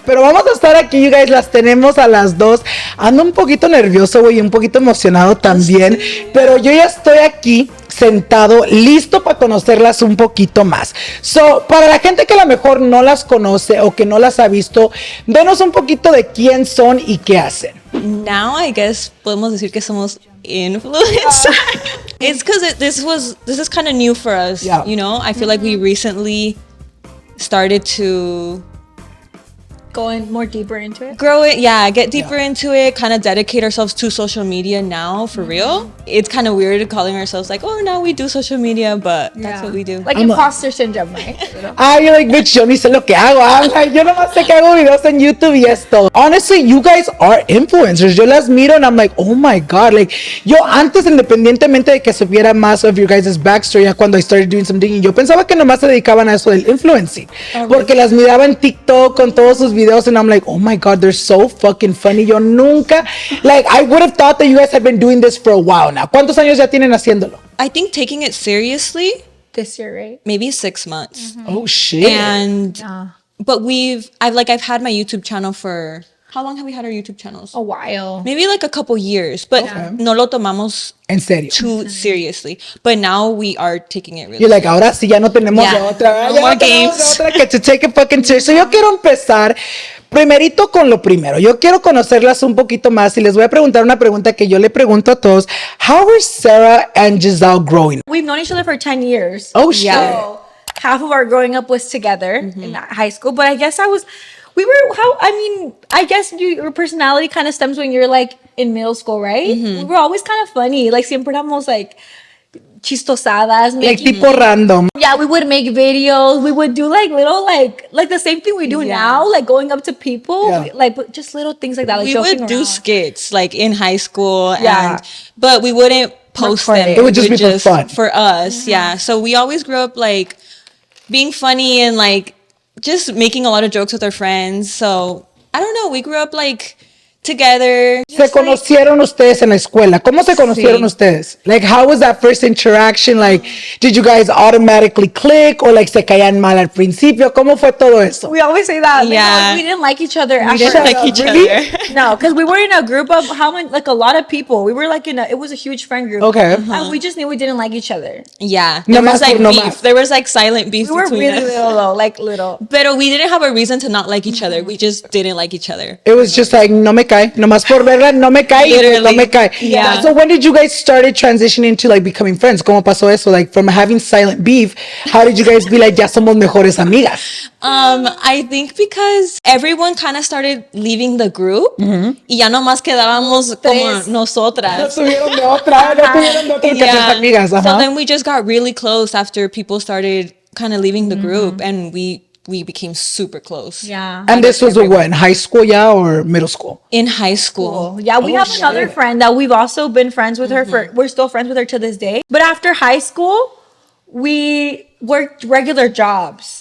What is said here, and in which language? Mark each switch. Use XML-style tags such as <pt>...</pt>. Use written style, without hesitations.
<es>Pero vamos a estar aquí,</es> <en>you guys,</en> <es>las tenemos a las dos. Ando un poquito nervioso, güey, un poquito emocionado también. Sí. Pero yo ya estoy aquí sentado, listo para conocerlas un poquito más. So, para la gente que a lo mejor no las conoce o que no las ha visto, denos un poquito de quién son y qué hacen.</es> <en>Now, I guess,</en> <es>podemos decir que somos influencers.</es> <en>It's because this is kind of new for us, yeah. You know? I feel like we recently started to going more deeper into it, grow it, get deeper into it, kind of dedicate ourselves to social media now, for real. It's kind of weird calling ourselves like, oh, now we do social media, but that's what we do. Like imposter syndrome, right? You're like, bitch,</en> <es>yo ni sé lo que hago.</es> <en>I'm like,</en> <es>yo nomás sé que hago videos en YouTube y esto.</es> <en>Honestly, you guys are influencers.</en> <es>Yo las miro</es> <en>and I'm like, oh my God.</en> <es>Like, yo antes, independientemente de que supiera más</es> <en>of your guys' backstory,</en> <es>ya cuando</es> <en>I started doing some digging,</en> <es>yo pensaba que nomás se dedicaban a eso del influencing. Porque las miraba en TikTok con todos sus videos</es> <en>and I'm like, oh my God, they're so fucking funny.</en> <es>Yo nunca,</es> <en>like, I would have thought that you guys had been doing this for a while now.</en> <es>¿Cuántos años ya tienen haciéndolo?</es> <en>I think taking it seriously this year, right? Maybe 6 months. Mm-hmm. Oh shit. And but I've had my YouTube channel for, how long have we had our YouTube channels? A while. Maybe like a couple years, but</en> <es>no lo tomamos en serio</es> <en>too seriously. But now we are taking it really You're like,</en> <es>ahora sí ya no tenemos otra.</es> <en>No more games.</en> <es>Otra que</es> <en>to take it fucking serious.</en> <es>So yo quiero empezar primerito con lo primero. Yo quiero conocerlas un poquito más y les voy a preguntar una pregunta que yo le pregunto a todos.</es> <en>How are Sarah and Gazelle growing? We've known each other for 10 years. Oh shit. So half of our growing up was together in high school, but I guess I guess your personality kind of stems when you're like in middle school, right? We were always kind of funny.</en> <es>Like siempre éramos like chistosadas. Like tipo random.</es> <en>Yeah, we would make videos. We would do like little like the same thing we do now, like going up to people, like just little things like that. Like we would do skits like in high school, but we wouldn't post them. It would just be for fun. For us, So we always grew up like being funny and like just making a lot of jokes with our friends. So I don't know, we grew up like together.</en> <es>Se conocieron ustedes en la escuela. ¿Cómo se conocieron ustedes?</es> <en>Like, how was that first interaction? Like, did you guys automatically click or like</en> <es>se caían mal al principio? ¿Cómo fue todo eso?</es> <en>We always say that. We didn't like each other. We didn't like each other. No, because we were in a group of like a lot of people. We were like it was a huge friend group. Okay. And we just knew we didn't like each other. Yeah. There was like beef. There was like silent beef between us. We were really little though, like little. But we didn't have a reason to not like each other. We just didn't like each other. It was just like,</en> <es>no me cae. Nomás por verla, no me cae.</es> <en>Literally.</en> <es>No me cae.</es> <en>Yeah. So when did you guys started transitioning to like becoming friends?</en> <es>¿Cómo pasó eso?</es> <en>Like from having silent beef, how did you guys be like,</en> <es>ya somos mejores amigas?</es> <en>I think because everyone kind of started leaving the group</en> <es>y ya nomás quedábamos como Tres. No nosotras. tuvieron de otra, no tuvieron de otra que ser amigas.</es> <en>So Ajá. then we just got really close after people started kind of leaving the group, and we became super close. Yeah. And this was what, in high school, yeah, or middle school? In high school. Yeah, we have another friend that we've also been friends with her we're still friends with her to this day. But after high school, we worked regular jobs.</en>